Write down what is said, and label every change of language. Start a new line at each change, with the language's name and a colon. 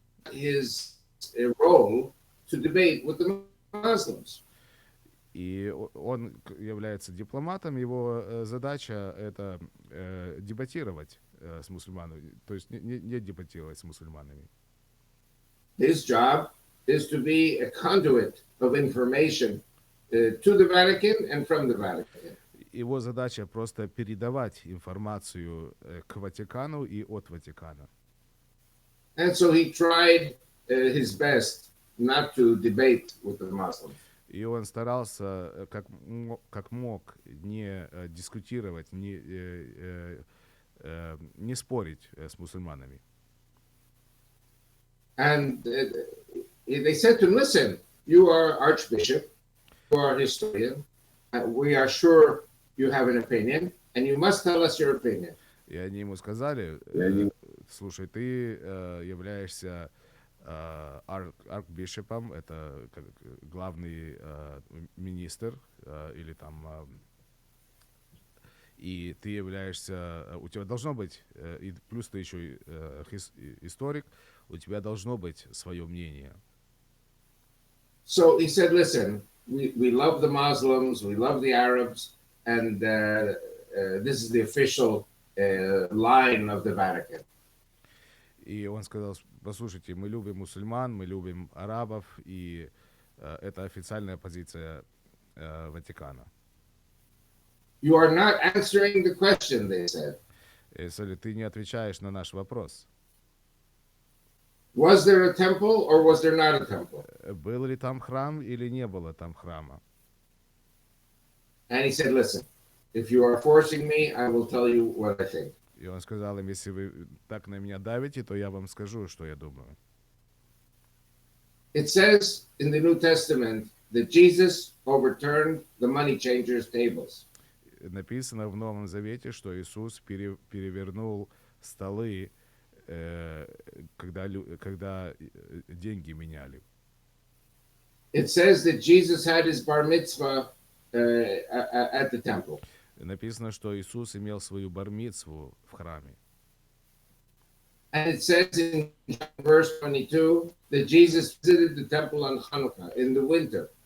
English: His role to debate with the Muslims.
Russian: И он является дипломатом, его задача это дебатировать с мусульманами, то есть не дебатировать с мусульманами.
English: His job is to be a conduit of information to the Vatican and from the Vatican.
Russian: Его задача просто передавать информацию к Ватикану и от Ватикана.
English: And so he tried his best not to debate with the Muslims.
Russian: И он старался как мог не дискутировать, не спорить с мусульманами.
English: And they said to him, listen, you are archbishop, you are a historian, we are sure you have an opinion, and you must tell us your opinion.
Russian: И они ему сказали, слушай, ты являешься аркбишепом, это главный министр, или там, и ты являешься, у тебя должно быть, и плюс ты еще историк, у тебя должно быть свое мнение.
English: So he said, listen, we love the Muslims, we love the Arabs, and this is the official line of the Vatican.
Russian: И он сказал, послушайте, мы любим мусульман, мы любим арабов, и это официальная позиция Ватикана.
English: You are not answering the question, they said.
Russian: Если ты не отвечаешь на наш вопрос.
English: Was there a temple or was there not a temple?
Russian: Был ли там храм или не было там храма?
English: And he said, listen, if you are forcing me, I will tell you what I think.
Russian: И он сказал им, если вы так на меня давите, то я вам скажу, что я думаю.
English: It says in the New Testament that Jesus overturned the money changers' tables.
Russian: Написано в Новом Завете, что Иисус перевернул столы, когда деньги меняли.
English: It says that Jesus had his bar mitzvah at the temple.
Russian: Написано, что Иисус имел свою бар-мицву в храме.
English: And it says in verse 22 that Jesus visited the temple on Hanukkah in the winter.